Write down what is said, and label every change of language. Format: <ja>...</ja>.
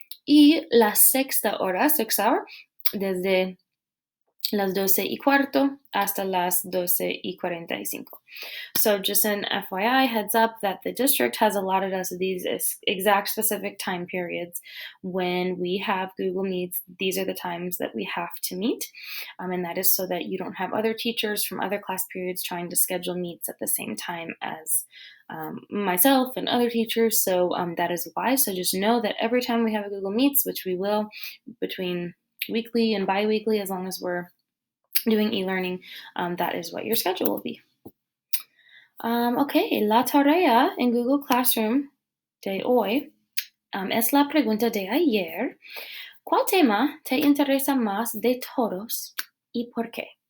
<es>Y la sexta hora,</es> <en>sixth hour,</en> <es>desde las 12:15 hasta las 12:45.</es> <en>So just an FYI, heads up that the district has allotted us these exact specific time periods when we have Google Meets. These are the times that we have to meet, and that is so that you don't have other teachers from other class periods trying to schedule meets at the same time as myself and other teachers. So that is why. So just know that every time we have a Google Meets, which we will between weekly and bi-weekly, as long as we're doing e-learning, that is what your schedule will be.</en> <es>Okay, la tarea en Google Classroom de hoy es la pregunta de ayer. ¿Cuál tema te interesa más de todos y por qué?</es>